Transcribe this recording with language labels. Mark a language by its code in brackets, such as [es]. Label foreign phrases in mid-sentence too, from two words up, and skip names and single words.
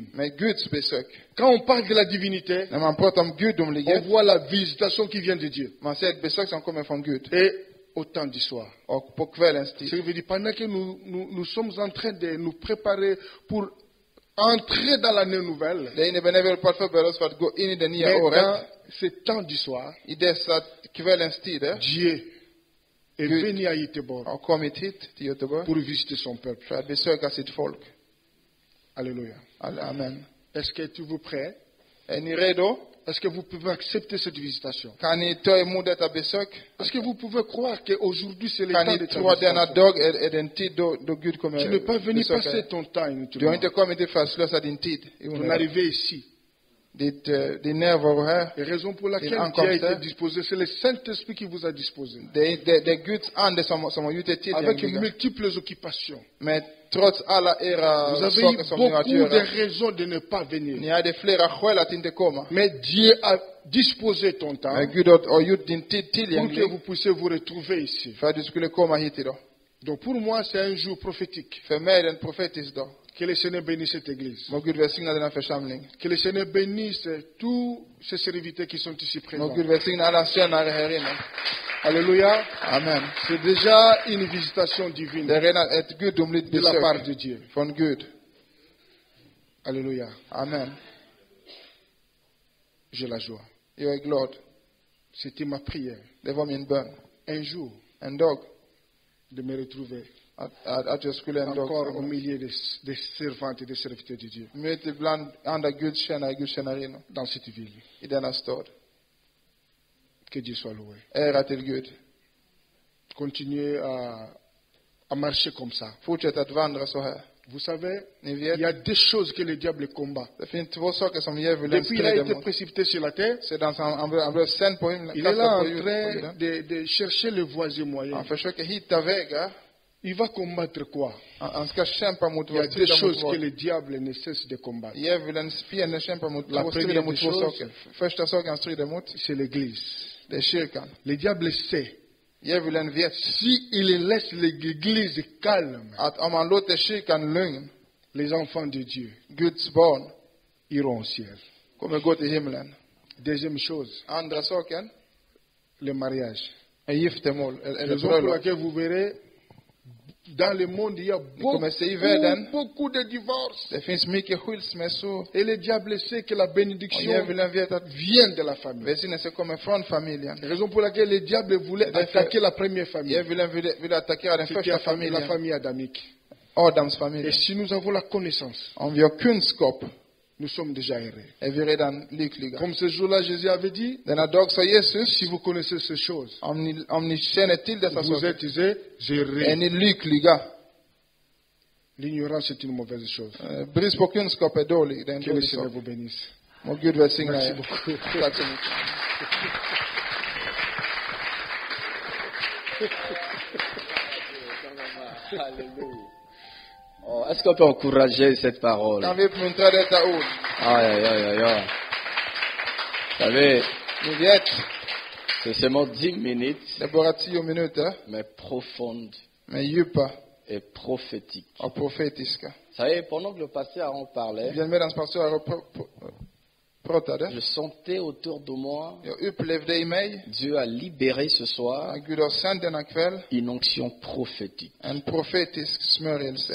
[fr] Quand on parle de la divinité, on voit la visitation qui vient de Dieu. Et au temps du soir. Ça veut dire pendant que nous sommes en train de nous préparer pour entrer dans l'année nouvelle. [sv] Det innebär vi på att förbereda oss för att gå in i det nya året. [fr] Dans ce temps du soir, [sv] I dessa kvällens tider, [fr] Dieu est venu à Göteborg [sv] har kommit hit till Göteborg [fr] pour visiter son peuple. [sv] för att besöka sitt folk. [fr] Alléluia. [sv] Amen. [fr] Est-ce que vous prêts? [sv] Är ni redo? [fr] Est-ce que vous pouvez accepter cette visitation? [sv] Kan ni ta emot detta besök? [fr] Est-ce que vous pouvez croire qu'aujourd'hui c'est le [sv] Kan [fr] temps [sv] ni [fr] de [sv] tro att denna dag är den tid då Gud kommer [fr] Tu n'es pas venu [sv] besöka [fr] passer [sv] dig? [fr] ton temps [sv] Du har [fr] inutilement. [sv] inte kommit hit för att slösa din tid. [fr] Ton arrivée ici. [sv] Din närvaro här. [fr] La raison pour laquelle Dieu a été disposé, c'est le Saint-Esprit qui vous a disposé. [sv] Det är Guds ande som har gjort det [fr] Avec [sv] tillgängliga. [fr] multiples occupations. [sv] Men trots alla [fr] Vous [sv] era [fr] avez [sv] saker [fr] eu [sv] som ni har att [fr] beaucoup de [sv] göra. [fr] raisons de ne pas venir. [sv] Ni hade flera skäl att inte komma. [fr] Mais Dieu a disposé ton temps [sv] Men Gud har gjort din tid [fr] pour que [sv] tillgänglig [fr] vous puissiez vous retrouver ici. [sv] för att du skulle komma hit idag. [fr] Donc pour moi, c'est un jour prophétique. [sv] För mig är det en profetisk dag. [fr] Que le Seigneur bénisse cette église. [sv] Må Gud välsigna denna församling. [fr] Que le Seigneur bénisse tous ces serviteurs qui sont ici [sv] Må [fr] présents. [sv] Gud välsigna alla tjänare här inne. [fr] Alléluia. [sv] Amen. [fr] C'est déjà une visitation divine [sv] Det är redan ett gudomligt [fr] de la part [sv] besök [fr] de Dieu. [sv] från Gud. [fr] Alléluia. [sv] Amen. [fr] J'ai la joie. [sv] Jag är glad. [fr] C'était ma prière. [sv] Det var min bön. [fr] Un jour, [sv] En dag. [fr] de me retrouver [sv] Att jag skulle en [fr] encore au [sv] dag [fr] milieu des servantes et des serviteurs de Dieu [sv] möta ibland andra gudstjänarinnor [fr] dans cette ville. [sv] i denna stad. [fr] Que Dieu soit loué. [sv] Ära till Gud. [fr] Continuez à marcher comme ça. [sv] Fortsätt att vandra så här. [fr] Vous savez, [sv] Ni [fr] il y [sv] vet, [fr] a deux choses que le diable combat. [sv] det finns två saker som djävulen [fr] Depuis qu'il a [sv] strider [fr] été [sv] mot. [fr] précipité sur la terre, [sv] Sedan han blev sänd på himlen, [fr] il est là [sv] kastad på [fr] en train [sv] jorden. [fr] de chercher le voisin moyen. [sv] Han försöker hitta vägar. [fr] Il va combattre quoi? [sv] Han ska kämpa mot [fr] Il y a [sv] vad? [fr] deux [sv] Strida mot [fr] choses que [sv] vad? [fr] le diable ne cesse de combattre. [sv] Djävulens fiende kämpar mot [fr] La [sv] två, [fr] première [sv] strider mot [fr] des [sv] två [fr] choses, [sv] saker. Första saken han strider mot, [fr] C'est l'église. [sv] det är kyrkan. [fr] Le diable sait, [sv] Djävulen vet [fr] si il laisse l'église calme, [sv] att om man låter kyrkan lugn, [fr] les enfants de Dieu [sv] Guds barn [fr] iront au ciel. [sv] kommer gå till himlen. [fr] Deuxième chose, [sv] Andra saken [fr] le mariage. [sv] är giftermål, eller [fr] Raison pour [sv] bröllop. [fr] laquelle vous verrez, dans le monde, il y a [sv] kommer se i världen. [fr] beaucoup de divorces. [sv] Det finns mycket skilsmässor. [fr] Et le diable sait que la [sv] Och [fr] bénédiction [sv] djävulen vet att [fr] vient de la famille. [sv] välsignelse kommer från familjen. [fr] Raison pour laquelle le diable voulait [sv] Därför- [fr] attaquer la première famille. [sv] Djävulen ville attackera den [fr] C'était [sv] första [fr] la [sv] familjen, [fr] famille adamique. [sv] Adams [fr] Et [sv] familj. [fr] si nous avons la connaissance, [sv] Om vi har kunskap [fr] nous sommes déjà heureux. [sv] är vi redan lyckliga. [fr] Comme ce jour-là, Jésus avait dit, [sv] Denna dag sa Jesus, [fr] si vous connaissez ces choses, [sv] om ni känner till dessa [fr] vous [sv] saker, [fr] êtes heureux. [sv] är ni lyckliga. [fr] L'ignorance est une mauvaise chose. [sv] Brist på kunskap är dålig. Det är en [fr] Que le [sv] dålig [fr] Seigneur [sv] sak. [fr] vous bénisse. [sv] Må Gud välsigna [fr] Merci [sv] er. [fr] beaucoup. [sv] Tack så mycket. [fr] Alléluia. Oh, est-ce qu'on peut encourager cette parole? [sv] Kan vi uppmuntra detta ord? [fr] Aïe, aïe, aïe, aïe, aïe. Vous savez, [sv] Ni vet, [fr] c'est seulement 10 minutes, [sv] det är bara 10 minuter, [fr] mais profondes [sv] men djupa [fr] et prophétiques. [sv] och profetiska. [fr] Vous savez, pendant que le pasteur Aaron parlait, [sv] Medan pastor pratade, [fr] je sentais autour de moi, [sv] jag upplevde i mig [fr] Dieu a libéré ce soir [sv] att Gud har sänt denna kväll [fr] une onction prophétique. [sv] en profetisk smörjelse.